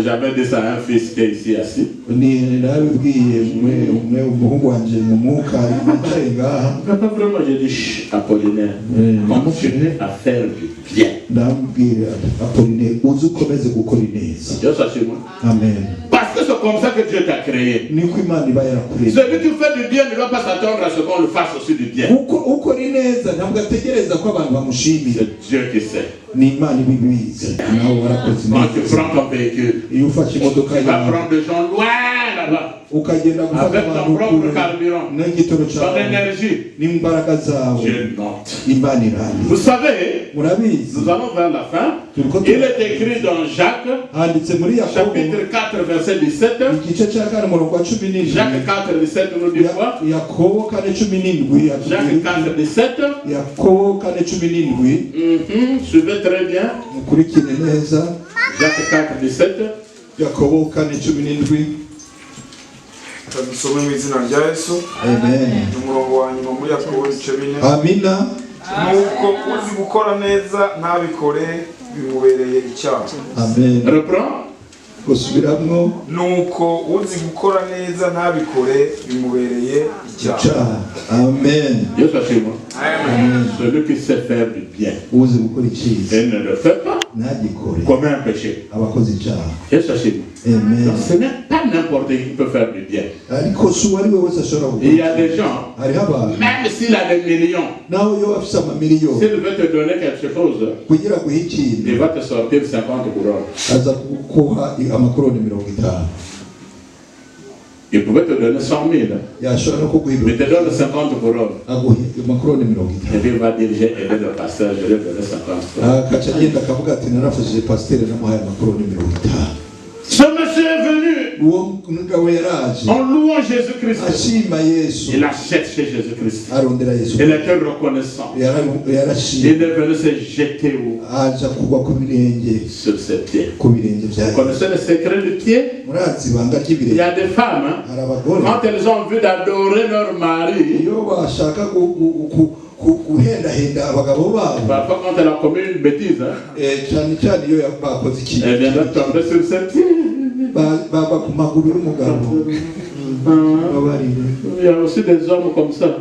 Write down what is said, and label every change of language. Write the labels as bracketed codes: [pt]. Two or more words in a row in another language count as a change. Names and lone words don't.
[fr] J'avais dit ça à un fils qui est ici assis. Papa, vraiment, j'ai dit, chut, Apollinaire, continue à faire du bien. Dieu sachez moi. Amen. Parce Parce que c'est comme ça que Dieu t'a créé. [rn] niko Imana iba yarakuremye. [fr] Celui qui fait du bien ne doit pas s'attendre à ce qu'on le fasse aussi du bien. [rn] Uko ni neza ntabwo ategereza ko abantu bamushimira. [fr] C'est Dieu qui sait. [rn] Ni Imana ibibizi. Nawe warakoze [fr] Quand tu [rn] neza. [fr] prends ton véhicule, [rn] Iyo ufashe imodoka [fr] tu vas [rn] yawe [fr] prendre des gens loin là-bas. [rn] ukagenda gufata [fr] Avec ton [rn] abantu [fr] propre [rn] kure [fr] carburant, [rn] n'igitoro [fr] ton [rn] cyawe [fr] énergie. [rn] n'imbaraga zawe. [fr] Dieu note. [rn] Imana irandika. [fr] Vous savez, [rn] Murabizi [fr] nous allons vers la fin. Il est écrit dans Jacques, [rn] handitse muri Yakobo [fr] chapitre 4, verset 17. [rn] igice cya kane umurongo wa 17. [fr] Jacques 4, 17 nous dit quoi? [rn] Yakobo 4:17. [fr] Jacques 4, 17. [rn] Yakobo 4:17. [fr] Suivez très bien. [rn] mukurikire neza. [fr] Jacques 4, 17. [rn] Yakobo 4:17. Dusome mu izina rya Yesu. Amen. Umurongo wa nyuma muri Yakobo 4:4. Amina. Nuko uzi gukora neza ntabikore bimubereye icyaha. Amen. Reprends. Gusubiramwo. Nuko uzi gukora neza ntabikore bimubereye icyaha. Amen. [fr] Dieu soit chez moi. Amen. Celui qui sait faire du bien [rn] Uzi gukora icyiza [fr] et ne le fait pas, [rn] ntagikore [fr] commet un péché. [rn] abakoze icyaha. [fr] Dieu soit chez moi. Amen. Donc ce n'est pas n'importe qui peut faire du bien. [rn] ariko si uwo ari we wese ashobora [fr] Il y [rn] gukora. [fr] a des gens, [rn] hariho abantu [fr] même s'il a des millions, [rn] nawe iyo afise amamiliyoni [fr] s'il veut te donner quelque chose, [rn] kugira guha ikintu [fr] il va te sortir 50 couronnes. [rn] aza kuguha amakoroni 50. [fr] Il pouvait te donner 100 000, [rn] yashobora no kuguha [fr] mais te donne 50 couronnes. [rn] aguha amakoroni [fr] Et [rn] 50. [fr] puis il va dire, j'ai aidé le pasteur, je lui ai donné 50 couronnes. [rn] akaca agenda akavuga ati narafashije pasiteri namuhaye amakoroni 50. [fr] Ce monsieur est venu [rn] uwo mugabo yaraje [fr] en louant Jésus-Christ. [rn] ashima Yesu [fr] Il achète chez Jésus-Christ. [rn] arondera Yesu. [fr] Il était reconnaissant. [rn] yarashima [fr] Il est venu se jeter [rn] aja kugwa ku birenge [fr] sur ses pieds. [rn] ku birenge [fr] Vous [rn] byayo. [fr] connaissez le secret du pied? [rn] murazi ibanga [fr] Il y [rn] ry'ibirenge. [fr] a des femmes, hein, [rn] hari abagore [fr] quand elles ont envie d'adorer leur mari, [rn] iyo bashaka guhendahenda abagabo babo [fr] parfois quand elle a commis une bêtise, hein, [rn] cyane cyane iyo bakoze ikintu [fr] elle viendra tomber sur ses pieds. [rn] baba ku maguru y'umugabo babarire. [fr] Il y a aussi des hommes comme ça.